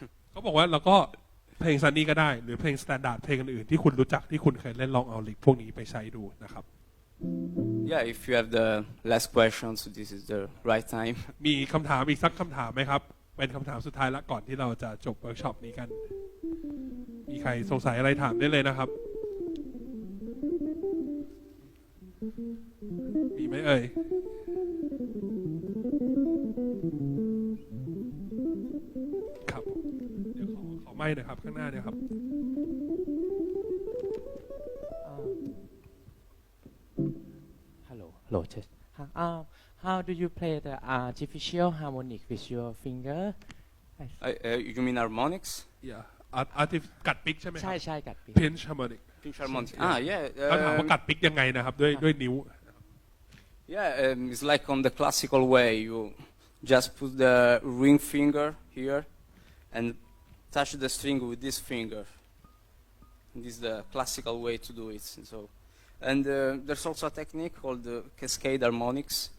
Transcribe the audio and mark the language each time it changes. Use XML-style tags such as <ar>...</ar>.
<th>เขาบอกว่าแล้วก็เพลง Sunny ก็ได้หรือเพลง standard เพลงอื่นๆที่คุณรู้จักที่คุณเคยเล่นลองเอาลิกพวกนี้ไปใช้ดูนะครับ</th> <en>Yeah, if you have the last questions, this is the right time.</en> <th>มีคำถามอีกสักคำถามไหมครับเป็นคำถามสุดท้ายละก่อนที่เราจะจบเวิร์กช็อปนี้กันมีใครสงสัยอะไรถามได้เลยนะครับมีไหมเอ่ยครับเดี๋ยวขอไมค์หน่อยครับข้างหน้าเนี่ยครับ</th> <en>Hello, test. How do you play the artificial harmonic with your finger? You mean harmonics?</en> <th>yeah กัดปิกใช่ไหมครั ใช่กัดปิก</th> <en>pinch harmonic Pinch harmonics. Yeah.</en> <th>เขาถามว่ากัดปิกยังไงนะครับด้วยนิ้ว</th> <en>Yeah, it's like on the classical way. You just put the ring finger here and touch the string with this finger. This is the classical way to do it. And there's also a technique called cascade harmonics.</en>